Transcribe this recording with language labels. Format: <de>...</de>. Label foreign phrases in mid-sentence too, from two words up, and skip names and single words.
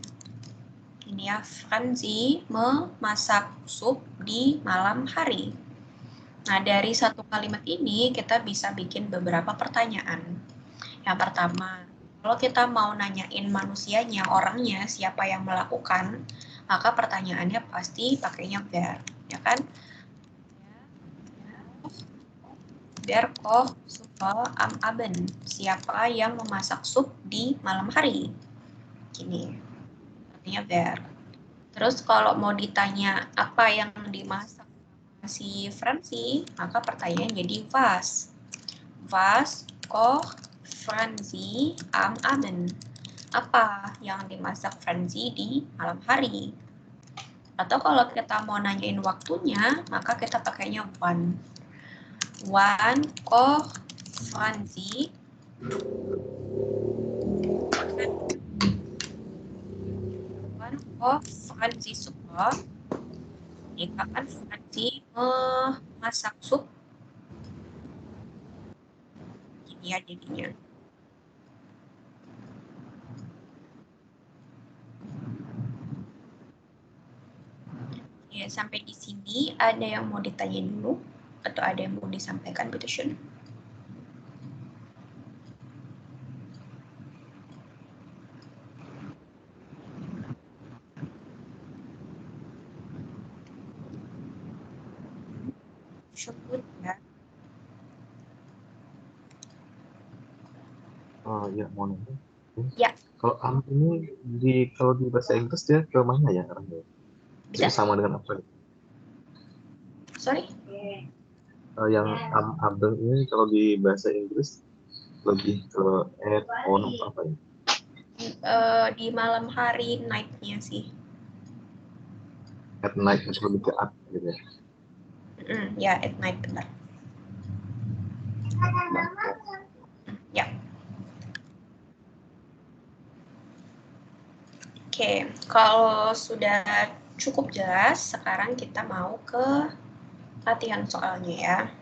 <id>Ini ya, Franzi memasak sup di malam hari. Nah, dari satu kalimat ini kita bisa bikin beberapa pertanyaan. Yang pertama, kalau kita mau nanyain manusianya, orangnya, siapa yang melakukan, maka pertanyaannya pasti pakainya wer, ya kan?</id> <de>Der kocht Suppe am Abend.</de> <id>Siapa yang memasak sup di malam hari? Gini, artinya wer. Terus kalau mau ditanya apa yang dimasak si Franzi, maka pertanyaan jadi was.</id> <de>Was kocht Franzi am Abend?</de> <id>Apa yang dimasak Franzi di malam hari? Atau kalau kita mau nanyain waktunya, maka kita pakainya wann.</id> <de>Wann kocht Franzi? Wann kocht Franzi Suppe?</de> <id>Jadi kapan Franzi memasak sup? Gini ya jadinya. Ya, sampai di sini ada yang mau ditanya dulu atau ada yang mau disampaikan,</id> <de>bitte schön.</de> <id>Syukur ya. Ya mau nanya. Ya. Kalau am ini kalau di bahasa Inggris dia ke mana ya arahnya? Bisa. Sama dengan apa? Sorry? Yang</id> <de>am abeng</de> <id>ini kalau di bahasa Inggris lebih ke</id> <en>at on</en> <id>apa ya? Di malam hari night-nya sih.</id> <en>At night</en> <id>itu lebih ke at gitu ya. Ya,</id> <en>at night</en> <id>benar. Ya. Oke, kalau sudah cukup jelas, sekarang kita mau ke latihan soalnya ya.</id>